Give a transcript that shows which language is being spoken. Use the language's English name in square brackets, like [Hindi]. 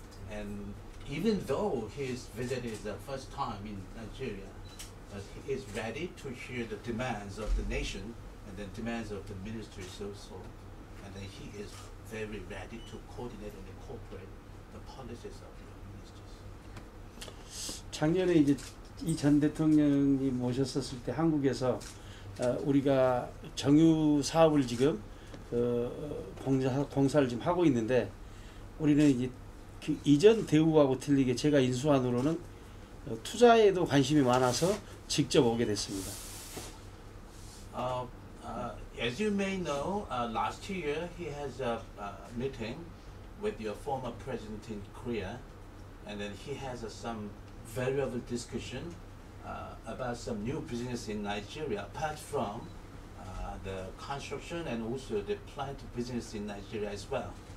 [English] And even though he is visited the first time in Nigeria, he is ready to hear the demands of the nation and the demands of the ministries also. And then he is very ready to coordinate and incorporate the policies of the ministers. [Korean] 작년에 이제 이 전 대통령님 모셨었을 때 한국에서 우리가 정유 사업을 지금 공사를 지금 하고 있는데 우리는 이제 그 이전 대우하고 틀리게 제가 인수한으로는 투자에도 관심이 많아서 직접 오게 됐습니다. [English] As you may know, last year he has a meeting with your former president in Korea, and then he has some valuable discussion about some new business in Nigeria, apart from the construction and also the plant business in Nigeria as well.